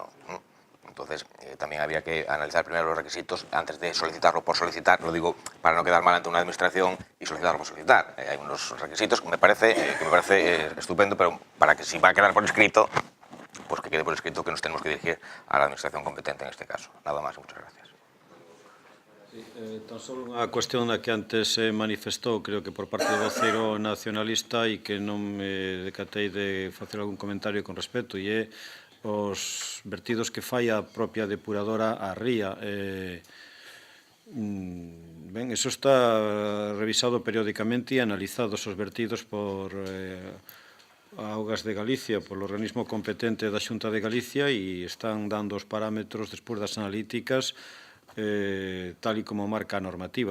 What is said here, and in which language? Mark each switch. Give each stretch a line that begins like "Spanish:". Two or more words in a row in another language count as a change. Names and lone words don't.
Spanish: Entonces, también habría que analizar primero los requisitos antes de solicitarlo por solicitar, lo digo para no quedar mal ante una administración y solicitarlo por solicitar. Hay unos requisitos que me parece estupendo, pero para que si va a quedar por escrito, pues que quede por escrito que nos tenemos que dirigir a la administración competente en este caso. Nada más y muchas gracias.
Galician: Tan solo unha cuestión na que antes se manifestou, creo que por parte do voceiro nacionalista, e que non me decatei de facer algún comentario con respecto, e é os vertidos que fai a propia depuradora a ría. Ben, eso está revisado periódicamente e analizados os vertidos por Augas de Galicia, polo organismo competente da Xunta de Galicia, e están dando os parámetros despois das analíticas tal e como marca a normativa.